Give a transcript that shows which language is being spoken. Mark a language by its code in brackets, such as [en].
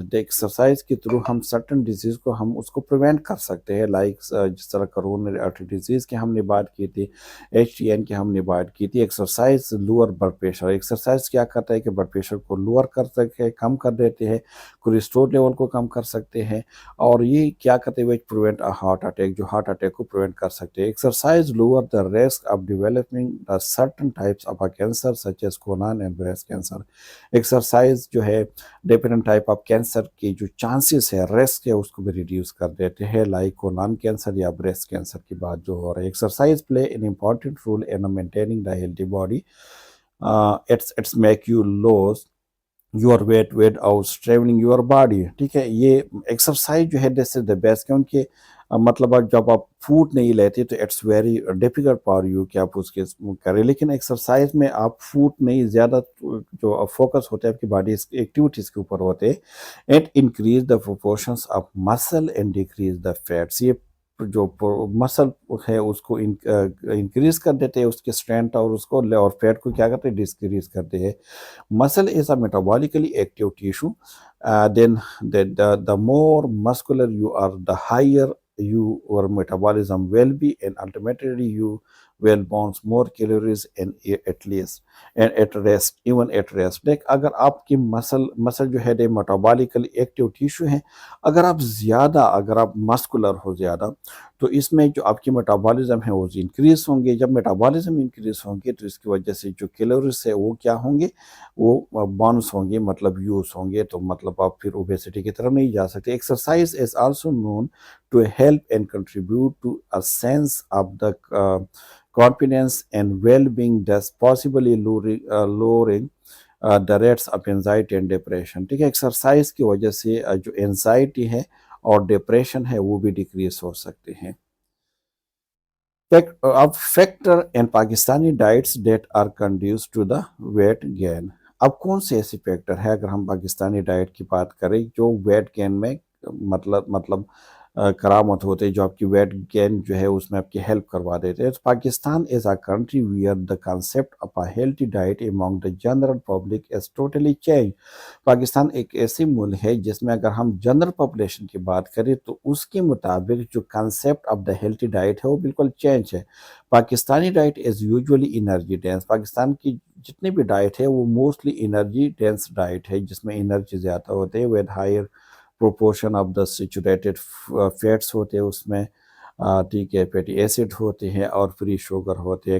[ur] the exercise کے through ہم certain disease کو ہم اس کو پریونٹ کر سکتے ہیں, لائک جس طرح کورونری آرٹری ڈیزیز کی ہم نے بات کی تھی, HTN کی ہم نے بات کی تھی. [en] Exercise lower blood pressure. [ur] Exercise کیا کرتا ہے کہ بلڈ پریشر کو لوور کر سکتے ہیں, کم کر دیتے ہیں, کولیسٹرول لیول کو کم کر سکتے ہیں, اور یہ کیا کرتے ہوئے پریونٹ ہارٹ اٹیک, جو ہارٹ اٹیک کو پریونٹ کر سکتے ہیں. [en] Exercise lower the risk of developing certain types of cancer such as colon and breast cancer. [ur] Exercise جو ہے ڈفرینٹ ٹائپ آف کینسر کی جو چانسز ہے, رسک ہے, اس کو بھی ریڈیوس کر دیتے ہیں, لائک کولن کینسر یا بریسٹ کینسر کی بات جو ہو رہی ہے. [en] Exercise play an important role in maintaining the healthy body. It's make you lose your weight without straining your body. [ur] ٹھیک ہے, یہ ایکسرسائز جو ہے [en] this is the best, [ur] کیونکہ مطلب جب آپ فوڈ نہیں لیتے تو [en] it's very difficult for you [ur] کہ آپ اس کے کریں, لیکن ایکسرسائز میں آپ فوڈ نہیں زیادہ جو فوکس ہوتا ہے آپ کی باڈی ایکٹیویٹیز کے اوپر ہوتے ہیں. [en] It increase the proportions of muscle and decrease the fats. [ur] یہ جو مسل ہے اس کو انکریز کر دیتے ہیں، اس کی اسٹرینتھ، اور اس کو اور فیٹ کو کیا کرتے ہیں، ڈسکریز کرتے ہیں. [en] Muscle is a metabolically active tissue. Then the more muscular you are, the higher your metabolism will be, and ultimately you will burn more calories and at least and at rest, even at rest. [ur] دیکھ اگر آپ کی مسل جو ہے میٹابولیکلی active tissue ہے، اگر آپ مسکولر ہو زیادہ، تو اس میں جو آپ کی میٹابولزم ہے وہ انکریز ہوں گے. جب میٹابولزم انکریز ہوں گے تو اس کی وجہ سے جو کیلوریز ہے وہ کیا ہوں گے، وہ بانس ہوں گے، مطلب یوز ہوں گے، تو مطلب آپ پھر اوبیسٹی کی طرف نہیں جا سکتے. [en] Exercise is also known to help and contribute to a sense of the confidence and well-being, thus possibly lowering the rates of anxiety and depression. [ur] ٹھیک ہے، ایکسرسائز کی وجہ سے جو انزائٹی ہے اور ڈپریشن ہے وہ بھی ڈیکریز ہو سکتے ہیں. [en] Factor in Pakistani diets that are conducive to the weight gain. [ur] اب کون سے ایسے فیکٹر ہے اگر ہم پاکستانی ڈائٹ کی بات کریں جو ویٹ گین میں مطلب کرامت ہوتے، جو آپ کی ویٹ گین جو ہے اس میں آپ کی ہیلپ کروا دیتے ہیں. [en] Pakistan is a country where the concept of a healthy diet among the general public is totally change. [ur] Pakistan ایک ایسی ملک ہے جس میں اگر ہم جنرل پاپولیشن کی بات کریں تو اس کے مطابق جو concept of the healthy diet ہے وہ بالکل چینج ہے. [en] Pakistani diet is usually energy dense. [ur] Pakistan کی جتنی بھی ڈائٹ ہے وہ موسٹلی انرجی ڈینس ڈائٹ ہے، جس میں انرجی زیادہ ہوتے ہیں، with higher proportion of the saturated fats ہوتے ہیں اس میں، ٹھیک ہے، فیٹی ایسڈ ہوتے ہیں اور فری شوگر ہوتے ہیں.